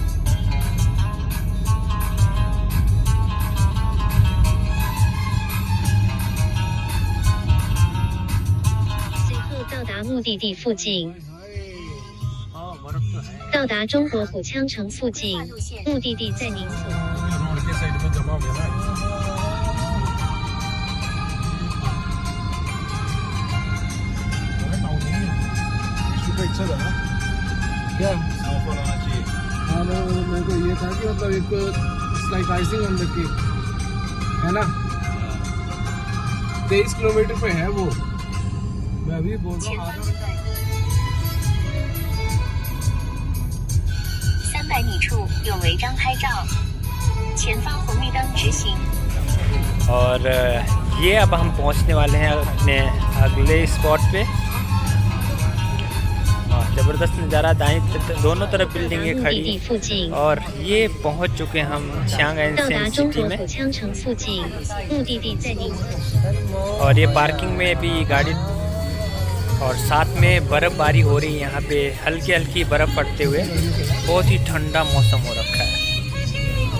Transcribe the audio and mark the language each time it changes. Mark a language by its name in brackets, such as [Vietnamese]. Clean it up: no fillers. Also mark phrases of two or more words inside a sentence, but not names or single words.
[Chinese] 随后到达目的地附近。到达中国虎羌城附近，目的地在您所。 [Hindi] रोड के साइड में जमा हो गया ना। अच्छा था ना, क्या स्नोफॉल होना चाहिए। हाँ, मेरे को ये था कि मतलब एक [English] like icing on the cake, [Hindi] है ना। 23 किलोमीटर पे है वो, मैं अभी बोल रहा हूँ आधा घंटा। [Chinese] 300 米处有违章拍照，前方红绿灯直行。 [Hindi] और ये अब हम पहुंचने वाले हैं अपने अगले स्पॉट पे। ज़बरदस्त नज़ारा, दोनों तरफ बिल्डिंगें खड़ी, और ये पहुंच चुके हैं हम चांग एनसेंट सिटी में। और ये पार्किंग में भी गाड़ी, और साथ में बर्फ़बारी हो रही है यहाँ पे, हल्की हल्की बर्फ़ पड़ते हुए, बहुत ही ठंडा मौसम हो रखा है।